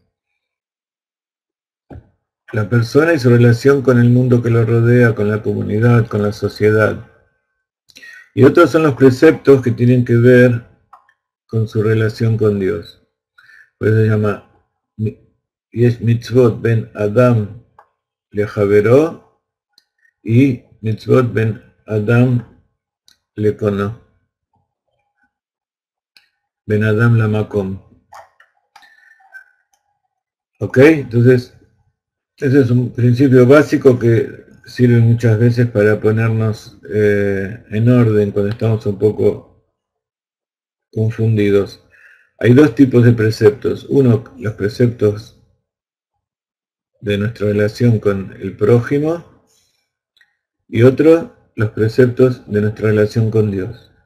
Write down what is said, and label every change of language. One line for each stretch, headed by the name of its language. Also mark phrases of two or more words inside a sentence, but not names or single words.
Spanish: La persona y su relación con el mundo que lo rodea, con la comunidad, con la sociedad. Y otros son los preceptos que tienen que ver con su relación con Dios. Por eso se llama
Hebrew: יש מצוות בין אדם לחברו y מצוות בין אדם לקונו. בין אדם למקום.
Spanish: ¿Ok? Entonces, ese es un principio básico que sirve muchas veces para ponernos en orden cuando estamos un poco confundidos. Hay dos tipos de preceptos. Uno, los preceptos de nuestra relación con el prójimo, y otro, los preceptos de nuestra relación con Dios.